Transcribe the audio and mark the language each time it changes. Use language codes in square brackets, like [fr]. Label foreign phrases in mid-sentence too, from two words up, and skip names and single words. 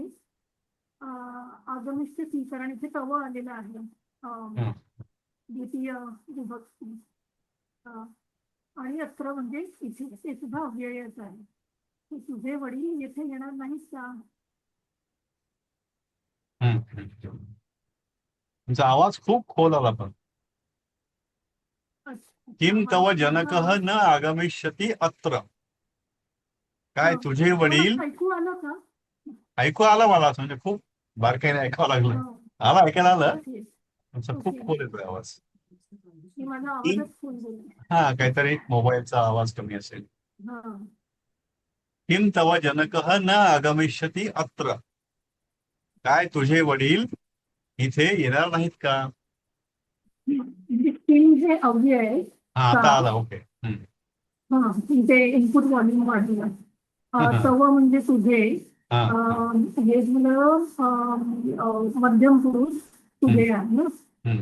[mr] आगमिष्यति कारण इथे तव आलेला आहे द्वितीय विभक्ती. आणि अत्र म्हणजे इथे ते सुद्धा अव्ययच आहे. तुझे वडील येथे येणार नाहीत का. तुमचा आवाज खूप खोल आला पण. [sa] किम तव जनकः न आगमिष्यति अत्र. [mr] काय तुझे वडील. ऐकू आलं का. ऐकू आलं मला, म्हणजे खूप बारकाईने ऐकावं लागलं. आला, ऐकायला आलं. तुमचा खूप खोल येतोय आवाज. माझा आवाजच फुल गेला. हा, काहीतरी मोबाईलचा आवाज कमी असेल. [sa] किम तव जनकः न आगमिष्यति अत्र. [mr] काय तुझे वडील इथे येणार नाहीत का. किम हे अव्यय आहे. हा, आता आला. ओके. हा, ते [en] input volume [mr] वाढलं. तव म्हणजे तुझे. हे झालं मध्यम पुरुष तुझे आहे ना.